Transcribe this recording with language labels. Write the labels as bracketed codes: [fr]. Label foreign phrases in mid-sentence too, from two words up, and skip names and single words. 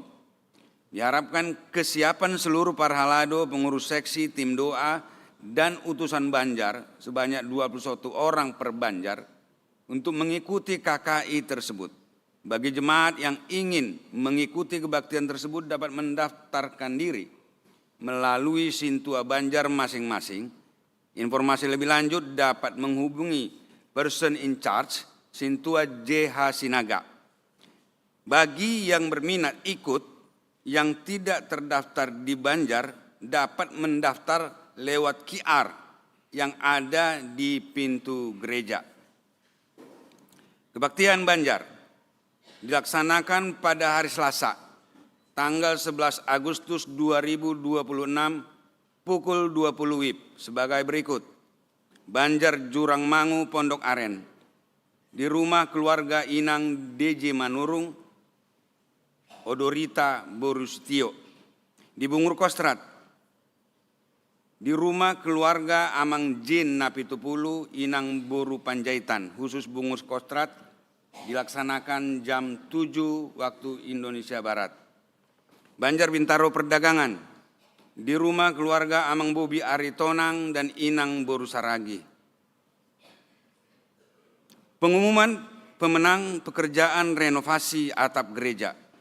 [id] Diharapkan kesiapan seluruh para halado, pengurus seksi, tim doa, dan utusan Banjar sebanyak 21 orang per Banjar untuk mengikuti KKI tersebut. Bagi jemaat yang ingin mengikuti kebaktian tersebut dapat mendaftarkan diri melalui Sintua Banjar masing-masing. Informasi lebih lanjut dapat menghubungi [en] person in charge [id] Sintua JH Sinaga. Bagi yang berminat ikut, yang tidak terdaftar di Banjar dapat mendaftar lewat QR yang ada di pintu gereja. Kebaktian Banjar dilaksanakan pada hari Selasa, tanggal 11 Agustus 2026 pukul 20 WIB sebagai berikut. Banjar Jurang Mangu, Pondok Aren. Di rumah keluarga Inang DJ Manurung, Odorita Borustio. Di Bungur Kostrat. Di rumah keluarga Amang Jin Napitupulu, Inang Boru Panjaitan, khusus Bungur Kostrat, dilaksanakan jam 7 waktu Indonesia Barat. Banjar Bintaro Perdagangan. Di rumah keluarga Amang Bobi Aritonang dan Inang Boru Saragi. Pengumuman pemenang pekerjaan renovasi atap gereja.